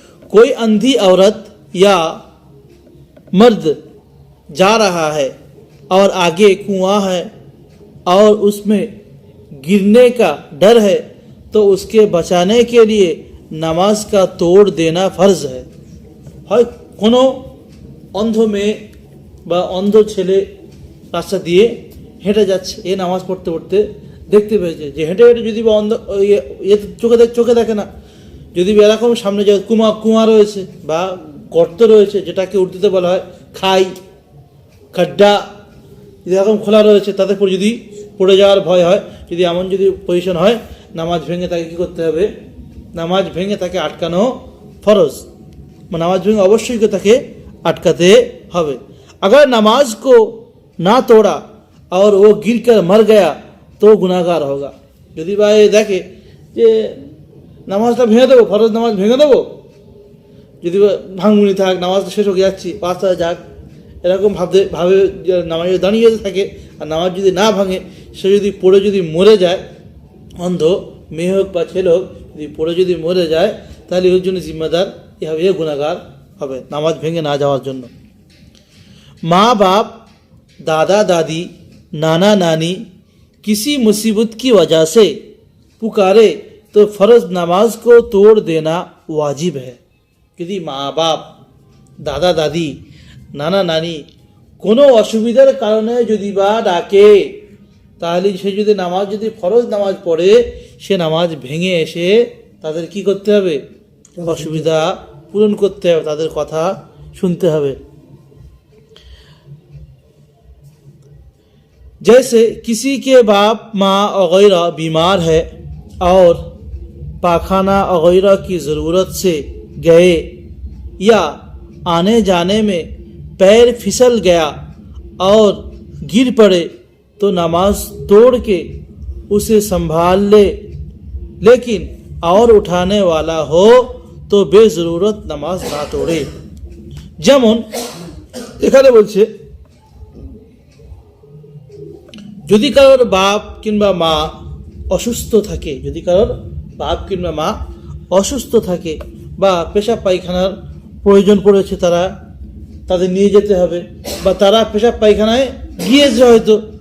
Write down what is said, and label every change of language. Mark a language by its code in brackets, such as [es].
[hi] कोई अंधी औरत या मर्द जा रहा है और आगे कुआं है और उसमें गिरने का डर है, तो उसके बचाने के लिए नमाज का तोड़ देना फर्ज है। [bn] হয় কোনো অন্ধ মেয়ে বা অন্ধ ছেলে রাস্তা দিয়ে হেঁটে যাচ্ছে, এ নামাজ পড়তে পড়তে দেখতে পেয়েছে যে হেঁটে হেঁটে যদি বা অন্ধ চোখে দেখে না, যদি এরকম সামনে যে কুয়া রয়েছে বা গর্ত রয়েছে, যেটাকে উর্দুতে বলা হয় খাই, খাড্ডা, এরকম খোলা রয়েছে, তাদের পর যদি পড়ে যাওয়ার ভয় হয়, যদি এমন যদি পজিশন হয়, নামাজ ভেঙে তাকে কী করতে হবে? নামাজ ভেঙে তাকে আটকানো ফরজ, নামাজ ভেঙে অবশ্যই তাকে আটকাতে হবে। [hi] अगर नमाज को ना तोड़ा और वो गिर कर मर गया तो गुनाहगार होगा। [bn] যদি বা দেখে যে নামাজটা ভেঙে দেবো, ফরজ নামাজ ভেঙে দেবো, যদি ভাঙুনি থাক, নামাজটা শেষ হয়ে যাচ্ছি, 5টা যাক, এরকম ভাবে নামাজ দাঁড়িয়ে থাকে আর নামাজ যদি না ভাঙে, সে যদি পড়ে যদি মরে যায়, অন্ধ মেয়ে হোক বা ছেলে হোক, যদি পড়ে যদি মরে যায়, তাহলে ওর জন্য জিম্মেদার এভাবে গুনাহগার হবে নামাজ ভেঙে না যাওয়ার জন্য। [hi] माँ बाप, दादा दादी, नाना नानी किसी मुसीबत की वजह से पुकारे तो फ़र्ज नमाज को तोड़ देना वाजिब है। यदि माँ बाप, दादा दादी, नाना नानी [bn] কোনো অসুবিধার কারণে যদি বা ডাকে, তাহলে সে যদি নামাজ যদি ফরজ নামাজ পড়ে, সে নামাজ ভেঙে এসে তাদের কি করতে হবে? অসুবিধা পূরণ করতে হবে, তাদের কথা শুনতে হবে। [hi] जैसे किसी के बाप माँ वगैरह बीमार है और पाखाना वगैरह की ज़रूरत से गए या आने जाने में पैर फिसल गया और गिर पड़े, तो नमाज तोड़ के उसे संभाल ले, लेकिन और उठाने वाला हो तो बेज़रूरत नमाज ना तोड़े। [bn] যেমন এখানে বলছে, যদি কারোর বাপ কিংবা মা অসুস্থ থাকে, যদি কারোর বাপ কিংবা মা অসুস্থ থাকে বা পেশাব পায়খানার প্রয়োজন পড়েছে, তাদের নিয়ে যেতে হবে, বা তারা পেশাব পায়খানায় গিয়েছে, হয়তো